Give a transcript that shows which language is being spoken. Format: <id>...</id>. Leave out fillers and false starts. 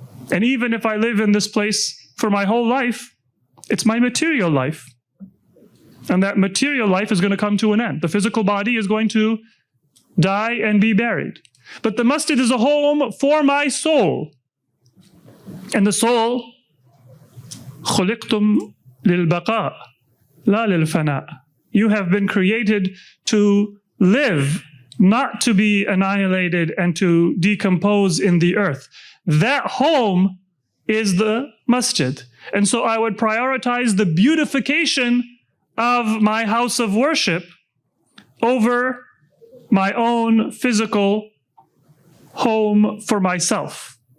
<en>And even if I live in this place for my whole life, it's my material life. And that material life is going to come to an end. The physical body is going to die and be buried. But the masjid is a home for my soul. And the soul,</en> <ar>خُلِقْتُمْ لِلْبَقَاءِ لَا لِلْفَنَاءِ.</ar> <en>You have been created to live, not to be annihilated and to decompose in the earth. That home is the masjid. And so I would prioritize the beautification of my house of worship over my own physical home for myself.</en>